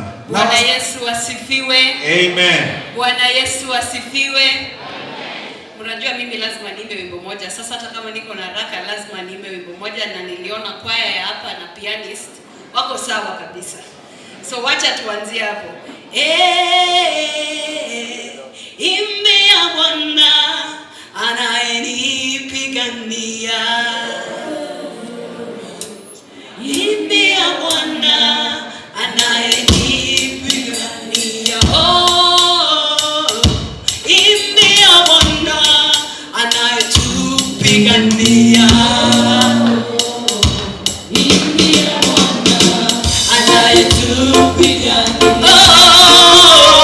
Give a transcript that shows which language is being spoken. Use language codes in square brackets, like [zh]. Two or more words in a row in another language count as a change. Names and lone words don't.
[sw] Bwana Yesu asifiwe. Amen. Bwana Yesu asifiwe. Unajua mimi lazima niimbe wimbo moja. Sasa hata kama niko na haraka lazima niimbe wimbo moja na niliona kwaya ya hapa na pianist wako sawa kabisa. So wacha tuanzie hapo. Imbea Bwana anayenipigania. Imbea Bwana anayenipigania. Imbea Bwana anayetupigania. Imbea Bwana anayetupigania.